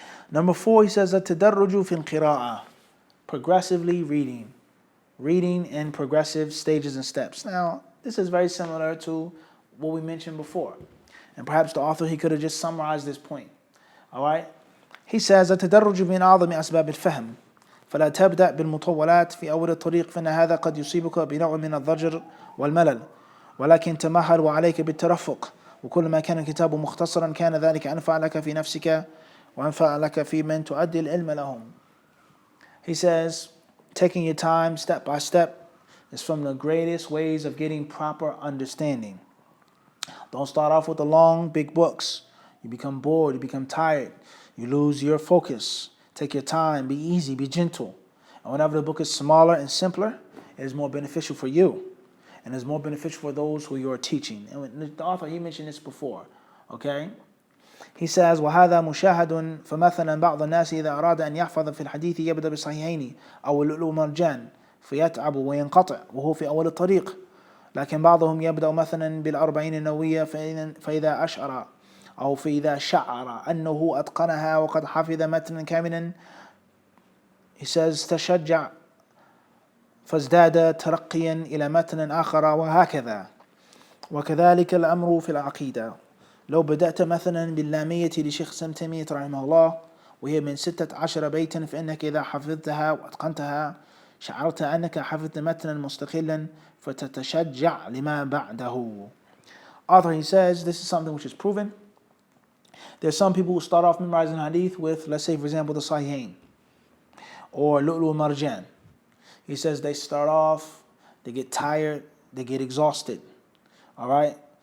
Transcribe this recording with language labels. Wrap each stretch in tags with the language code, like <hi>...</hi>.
<en>Number 4, he says,</en> <ar>التدرج في القراءة,</ar> <en>progressively reading. Reading in progressive stages and steps. Now, this is very similar to what we mentioned before. And perhaps the author, he could have just summarized this point. All right? He says,</en> <ar>التدرج من أعظم أسباب الفهم. فلا تبدأ بالمطولات في أول الطريق فإن هذا قد يصيبك بنوع من الضجر والملل. ولكن تمهل وعليك بالترفق. وكل ما كان الكتاب مختصرا كان ذلك أنفع لك في نفسك وأنفع لك في من تؤدي العلم لهم.</ar> <en>He says, taking your time step by step is from the greatest ways of getting proper understanding. Don't start off with the long, big books. You become bored, you become tired, you lose your focus. Take your time, be easy, be gentle. And whenever the book is smaller and simpler, it is more beneficial for you. And it's more beneficial for those who you're teaching. And the author, he mentioned this before. Okay? He says,</en> <ar>وهذا مشاهد فمثلا بعض الناس إذا أراد أن يحفظ في الحديث يبدأ بالصحيحين أو اللؤلؤ مرجان فيتعب وينقطع وهو في أول الطريق. لكن بعضهم يبدأ مثلا بالأربعين النووية فإذا أشعر أو فإذا شعر أنه أتقنها وقد حفظ متنا كاملا,</ar> <en>he says,</en> <ar>تشجع فازداد ترقيا إلى متن آخر وهكذا. وكذلك الأمر في العقيدة. لو بدأت مثلا باللامية لشيخ ابن تيمية رحمه الله وهي من 16 بيتا فإنك إذا حفظتها وأتقنتها شعرت أنك حفظت متنا مستقلا فتتشجع لما بعده.</ar> <en>Author, he says, this is something which is proven. There's some people who start off memorizing hadith with, let's say, for example, the Sahihain or Lu'lu Marjan. He says they start off, they get tired, they get exhausted. All right?</en>